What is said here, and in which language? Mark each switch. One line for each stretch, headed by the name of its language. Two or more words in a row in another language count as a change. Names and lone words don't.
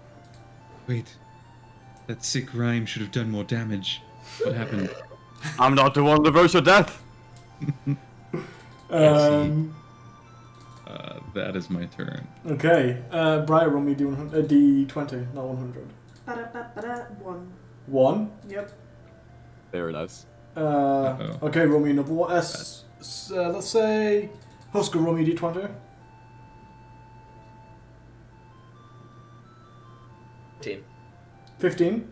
English: Wait. That sick rhyme should have done more damage. What happened? I'm not the one to verge your death. That is my turn. Okay, Briar, roll me D20, not 100. Ba-da-ba-ba-da. 1. 1. Yep. Very nice. Uh-oh. Okay, roll me another one. Let's say Husker, roll me D20. 15.